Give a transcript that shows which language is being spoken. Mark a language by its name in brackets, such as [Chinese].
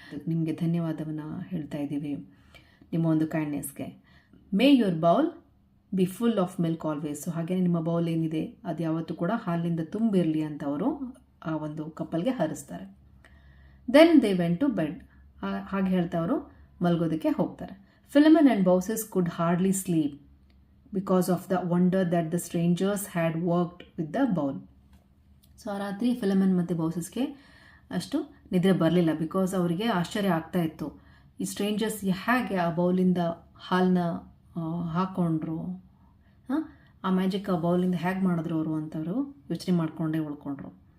[Kannada] ನಿಮಗೆ ಧನ್ಯವಾದವನ್ನು ಹೇಳ್ತಾ ಇದ್ದೀವಿ ನಿಮ್ಮ ಒಂದು ಕೈಂಡ್ನೆಸ್ಗೆ. [English] May your bowl be full of milk always. [Kannada] So ಹಾಗೆಯೇ ನಿಮ್ಮ ಬೌಲ್ ಏನಿದೆ ಅದು ಯಾವತ್ತೂ ಕೂಡ ಹಾಲಿನಿಂದ ತುಂಬಿರಲಿ ಅಂತ ಅವರು ಆ ಒಂದು ಕಪ್ಪಲ್ಗೆ ಹರಿಸ್ತಾರೆ. [English] Then they went to bed. [Kannada] ಹಾಗೆ ಹೇಳ್ತಾ ಅವರು ಮಲಗೋದಕ್ಕೆ ಹೋಗ್ತಾರೆ. [English] Philemon and Baucis could hardly sleep because of the wonder that the strangers had worked with the bowl. [Kannada] So ಆ ರಾತ್ರಿ ಫಿಲಮೆನ್ ಮತ್ತು ಬೌಸಸ್ಗೆ ಅಷ್ಟು ನಿದ್ರೆ ಬರಲಿಲ್ಲ, ಬಿಕಾಸ್ ಅವರಿಗೆ ಆಶ್ಚರ್ಯ ಆಗ್ತಾ ಇತ್ತು, ಈ ಸ್ಟ್ರೇಂಜರ್ಸ್ ಹೇಗೆ ಆ ಬೌಲಿಂದ ಹಾಲನ್ನ ಹಾಕ್ಕೊಂಡ್ರು, ಆ ಮ್ಯಾಜಿಕ್ ಆ ಬೌಲಿಂದ ಹೇಗೆ ಮಾಡಿದ್ರು ಅವರು ಅಂತವರು ಯೋಚನೆ ಮಾಡಿಕೊಂಡೇ ಉಳ್ಕೊಂಡ್ರು.